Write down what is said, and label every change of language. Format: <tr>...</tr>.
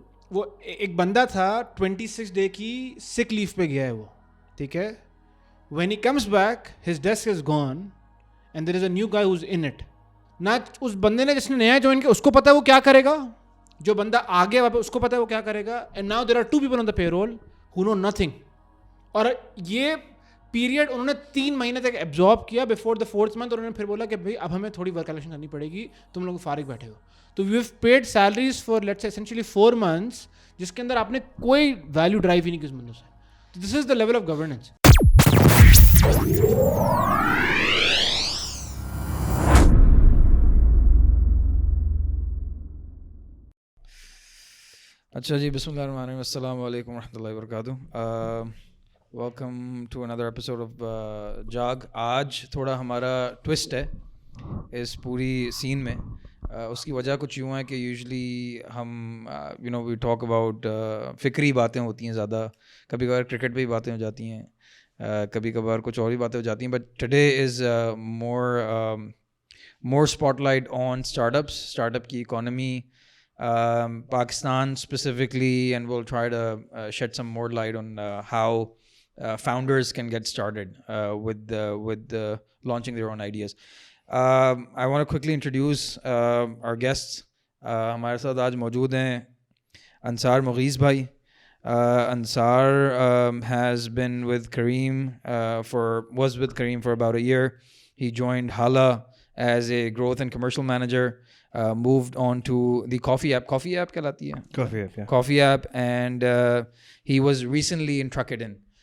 <ur>وہ ایک بندہ تھا 26 ڈے کی سک لیو پہ گیا ہے وہ, ٹھیک ہے.</ur> <en>when he comes back his desk is gone and there is a new guy who's in it.</en> <ur>نہ اس بندے نے جس نے نیا جوائن کیا اس کو پتا ہے وہ کیا کرے گا, جو بندہ آگے واپس اس کو پتا ہے وہ کیا کرے گا.</ur> <en>and now there are 2 people on the payroll who know nothing.</en> <ur>اور یہ پیریڈ انہوں نے 3 مہینے تک ایبزارب کیا</ur> <en>before the 4th month,</en> <ur>اور انہوں نے پھر بولا کہ بھائی اب ہمیں تھوڑی ورک کیلکولیشن کرنی پڑے گی, تم لوگ فارغ بیٹھے ہو. تو</ur> <en>we have paid salaries for let's say essentially 4 months,</en> <ur>جس کے اندر آپ نے کوئی ویلیو ڈرائیو ہی نہیں کی اس بندوں سے.</ur> <en>This is the level of governance.</en> <ur>اچھا جی, بسم اللہ الرحمن الرحیم, السلام علیکم ورحمۃ اللہ وبرکاتہ. Welcome to another episode of جاگ. آج تھوڑا ہمارا ٹوسٹ ہے اس پوری سین میں. اس کی وجہ کچھ یوں ہے کہ یوزلی ہم</ur> <en>we talk about</en> <ur>فکری باتیں ہوتی ہیں زیادہ, کبھی کبھار کرکٹ پہ ہی باتیں ہو جاتی ہیں, کبھی کبھار کچھ اور ہی باتیں ہو جاتی ہیں.</ur> <en>But today is more spotlight on startup کی economy, Pakistan specifically, and we'll try to shed some more light on how founders can get started with launching their own ideas. I want to quickly introduce our guests.</en> <ur>ہمارے ساتھ آج موجود ہیں انصار مغیث بھائی.</ur> <en>Ansar has been with Kareem was with Kareem for about a year. He joined Hala as a growth and commercial manager. Moved on to the Coffee app</en> <ur>کہلاتی ہے,</ur> <en>Coffee app, and he was recently in Truckadin.</en>